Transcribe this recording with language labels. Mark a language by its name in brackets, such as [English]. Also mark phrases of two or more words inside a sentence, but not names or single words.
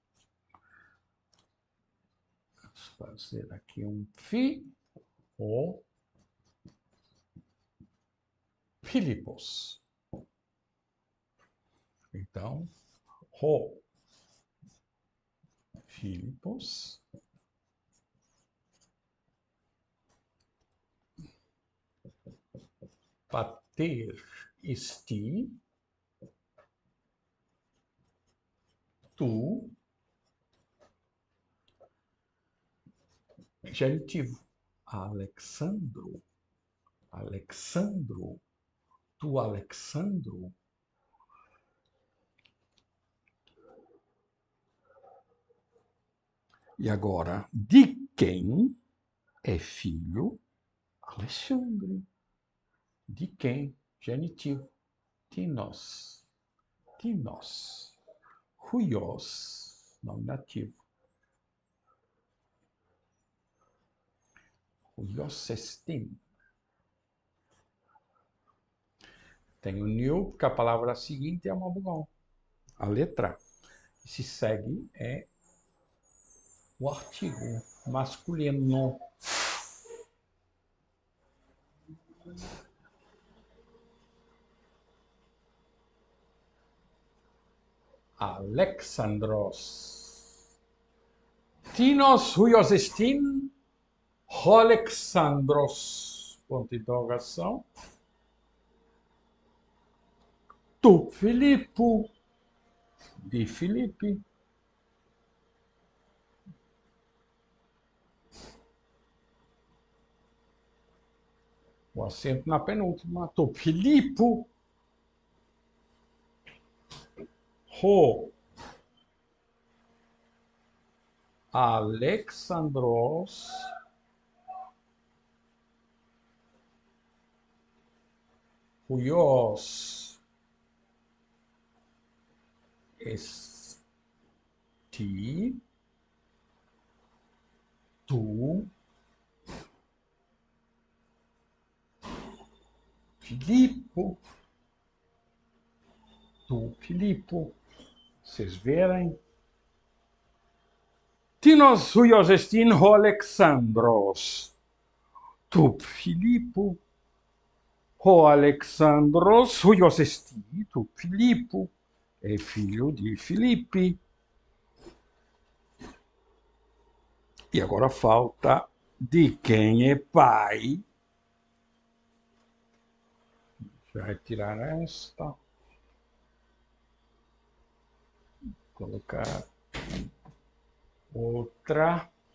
[Portuguese] Vamos fazer aqui um o Filipos. Então, o Filipos [Greek] πατήρ ἐστι τοῦ genitivo Ἀλεξάνδρου, Ἀλεξάνδρου, τοῦ Ἀλεξάνδρου. [Portuguese] E agora, de quem é filho Alexandre. De quem? Genitivo. Tinos. Tinos. Huios. Nominativo. Huiosestin. Tem o new, porque a palavra seguinte é uma vogal. A letra que se segue é o artigo masculino. Alexandros. [Greek] Τίνος υἱός ἐστιν, Ἀλέξανδρος. [Portuguese] Ponto de interrogação. Tu, Filipe. De Filipe. O acento na penúltima. Tu, Filipe. Ho. Alexandros. Huios. Esti. Tu. Filipe. Tu, Filipe. Vocês verem? [Greek] Τίνος υἱός ἐστιν ὁ Ἀλέξανδρος. [Portuguese] Tu, Filipe. [Greek] Ὁ Ἀλέξανδρος υἱός ἐστι. [Portuguese] Tu, Filipe. É filho de Filipe. E agora falta de quem é pai. Já retirar esta. Colocar outra.